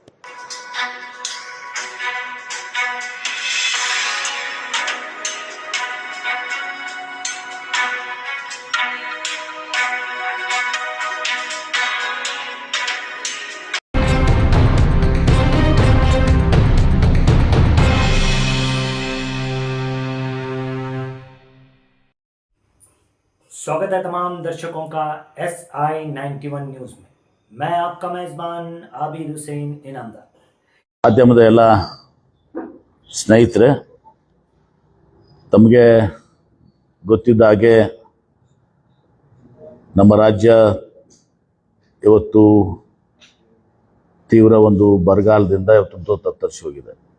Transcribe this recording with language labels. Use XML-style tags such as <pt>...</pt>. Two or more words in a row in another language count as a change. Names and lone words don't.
<hi>स्वागत है तमाम दर्शकों का SI91 न्यूज़ में। मैं आपका मेज़बान आबिद हुसैन इनामदार।</hi> <kn>ಮಾಧ್ಯಮದ ಎಲ್ಲ ಸ್ನೇಹಿತರೆ, ತಮಗೆ ಗೊತ್ತಿದ್ದ ಹಾಗೆ ನಮ್ಮ ರಾಜ್ಯ ಇವತ್ತು ತೀವ್ರ ಒಂದು ಬರಗಾಲದಿಂದ ಇವತ್ತು ತತ್ತರಿಸಿ ಹೋಗಿದೆ.</kn>